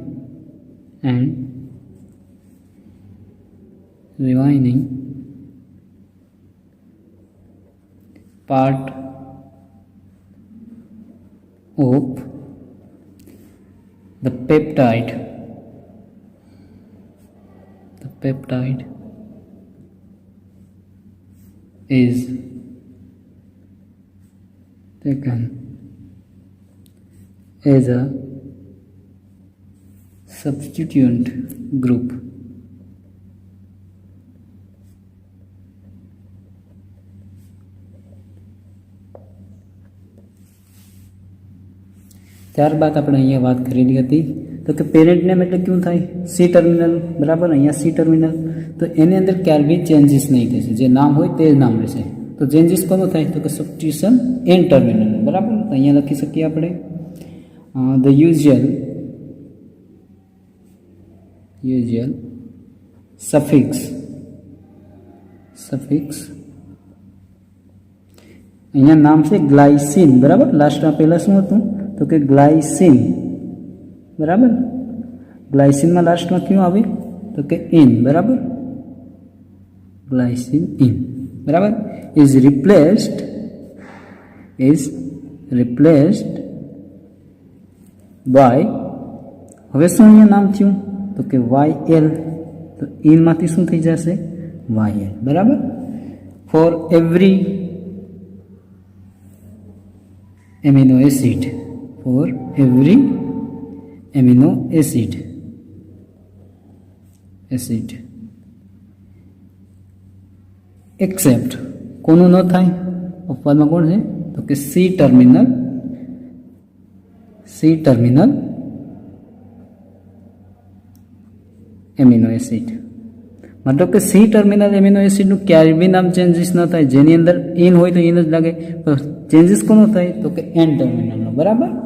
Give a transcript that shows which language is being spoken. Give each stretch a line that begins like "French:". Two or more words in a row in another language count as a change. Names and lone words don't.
English: part of the peptide is taken as a substituent group
Gujarati: त्यारबाद આપણે અહીંયા વાત કરેલી હતી તો કે પેરેન્ટ નેમ એટલે ક્યું થાય
English: C terminal
Gujarati: બરાબર। અહીંયા
English: C terminal
Gujarati: તો એની અંદર ક્યારે બી ચેન્જીસ નહીં થશે જે નામ હોય તે જ નામ રહેશે તો ચેન્જીસ કોનો થાય તો કે સબસ્ટિટ્યુશન
English: N terminal
Gujarati: બરાબર। તો અહીંયા લખી શકીએ આપણે
English: the usual suffix
Gujarati: અહીંયા નામ છે ગ્લાયસિન બરાબર। લાસ્ટમાં પહેલા શું હતું તો કે ગ્લાયસિન બરાબર। ગ્લાયસિનમાં લાસ્ટમાં ક્યું આવે તો કે ઇન બરાબર ગ્લાયસિન ઇન બરાબર
English: is replaced by
Gujarati: હવે શું અહીંયા નામ થયું તો કે YL તો ઇન માંથી શું થઈ જશે YL બરાબર।
English: for every amino acid except
Gujarati: કોનું ન થાય અપવાદમાં કોણ છે તો કે
English: C terminal amino acid
Gujarati: मतलब કે
English: C terminal
Gujarati: એમિનો એસિડનું ક્યારેય બી નામ ચેન્જીસ ન થાય જેની અંદર ઇન હોય તો ઇન જ લાગે પણ ચેન્જીસ કોનો થાય તો કે એન ટર્મિનલનો બરાબર।